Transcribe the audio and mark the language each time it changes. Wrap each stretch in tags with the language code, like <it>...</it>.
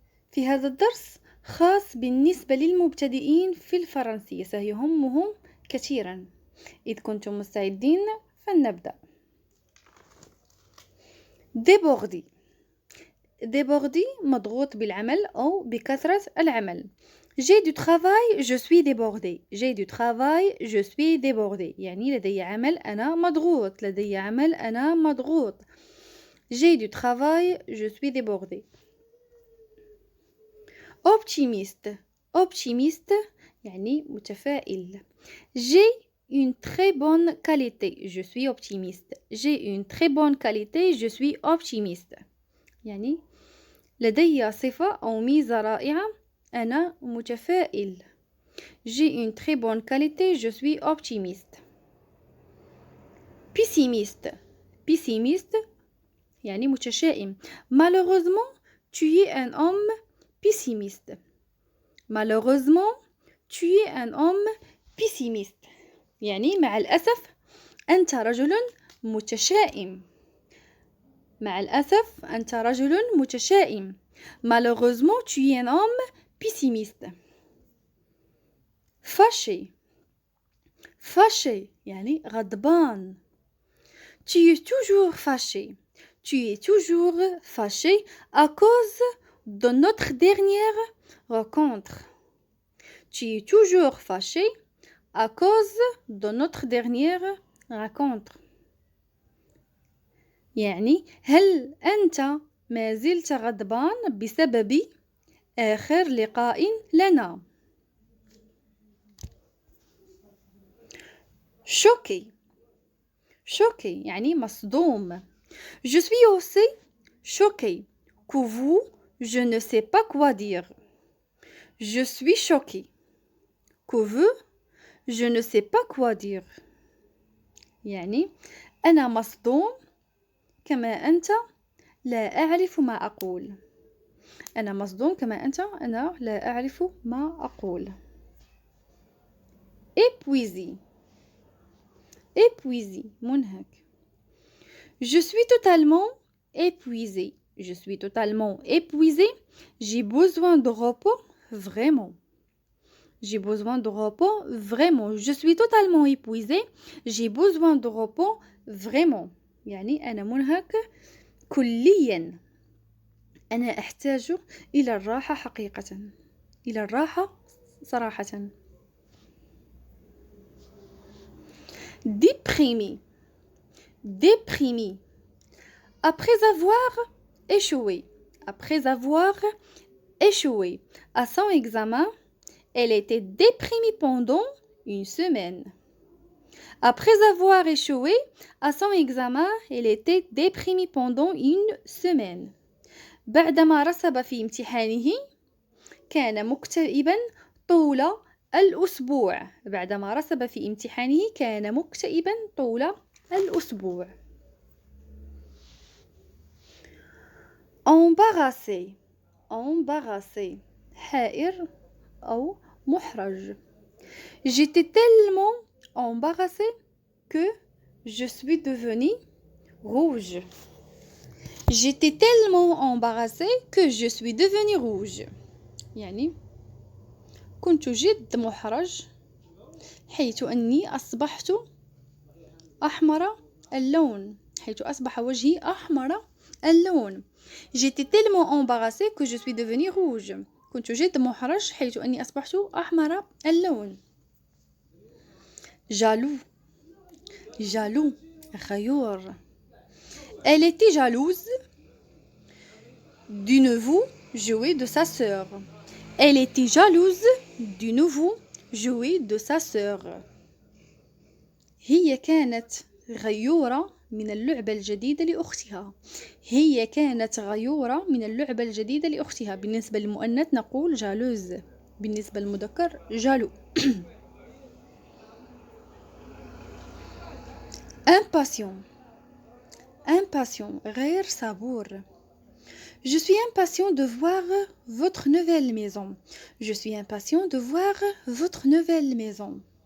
<ar>في هذا الدرس خاص بالنسبة للمبتدئين في الفرنسية، سيهمهم كثيرا. إذ كنتم مستعدين فلنبدأ. ديبوردي. ديبوردي مضغوط بالعمل أو بكثرة العمل.</ar> <fr>J'ai du travail, je suis débordé. J'ai du travail, je suis débordé.</fr> <ar>يعني لدي عمل أنا مضغوط. لدي عمل أنا مضغوط.</ar> <fr>J'ai du travail, je suis débordé. Optimiste.</fr> <ar>Optimiste يعني متفائل.</ar> <fr>J'ai une très bonne qualité. Je suis optimiste. J'ai une très bonne qualité. Je suis optimiste.</fr> <ar>يعني لدي صفة أو ميزة رائعة. أنا متفائل.</ar> <fr>J'ai une très bonne qualité. Je suis optimiste. Pessimiste.</fr> <ar>Pessimiste يعني متشائم.</ar> <fr>Malheureusement, tu es un homme pessimiste. Malheureusement, tu es un homme pessimiste.</fr> <ar>يعني مع الأسف أنت رجل متشائم. مع الأسف أنت رجل متشائم.</ar> <fr>Malheureusement, tu es un homme pessimiste. Fâché.</fr> <ar>Fâché يعني غضبان.</ar> <fr>Tu es toujours fâché. Tu es toujours fâché à cause de notre dernière rencontre. Tu es toujours fâché à cause de notre dernière rencontre.</fr> <ar>يعني هل أنت ما زلت غضبان بسبب آخر لقاء لنا؟ choqué. choqué يعني مصدوم.</ar> <fr>Je suis aussi choqué que vous, je ne sais pas quoi dire. Je suis choqué que vous, je ne sais pas quoi dire.</fr> <ar>يعني أنا مصدوم كما أنت لا أعرف ما أقول. أنا مصدوم كما أنت أنا لا أعرف ما أقول.</ar> <fr>épuisé. épuisé منهك. Je suis totalement épuisé. Je suis totalement épuisé. J'ai besoin de repos vraiment. J'ai besoin de repos vraiment. Je suis totalement épuisé. J'ai besoin de repos vraiment.</fr> <ar>يعني أنا منهك كليا. أنا أحتاج إلى الراحة حقيقة. إلى الراحة صراحة.</ar> <fr>déprimé. déprimé. Après avoir échoué. Après avoir échoué à son examen, elle était déprimée pendant une semaine. Après avoir échoué à son examen, elle était déprimée pendant une semaine.</fr> <ar>بعدما رسب في امتحانه كان مكتئبا طول الأسبوع. بعدما رسب في امتحانه كان مكتئبا طول الأسبوع. embarrassé. embarrassé حائر أو محرج.</ar> <fr>J'étais tellement embarrassée que je suis devenue rouge. J'étais tellement embarrassée que je suis devenue rouge.</fr> <ar>يعني كنت جد محرج حيث أني أصبحت أحمر اللون. حيث أصبح وجهي أحمر اللون.</ar> <fr>J'étais tellement embarrassée que je suis devenue rouge.</fr> <ar>كنت جد محرج حيث أني أصبحت أحمر اللون. jaloux. jaloux غيور.</ar> <fr>Elle était jalouse du nouveau jouet de sa sœur. Elle était jalouse du nouveau jouet de sa sœur.</fr> <ar>هي كانت غيورة من اللعبة الجديدة لأختها. هي كانت غيورة من اللعبة الجديدة لأختها. بالنسبة للمؤنث نقول جالوز. بالنسبة للمذكر جالو. impatient impatient غير صبور.</ar> <fr>Je suis impatient de voir votre nouvelle maison. Je suis impatient de voir votre nouvelle maison.</fr>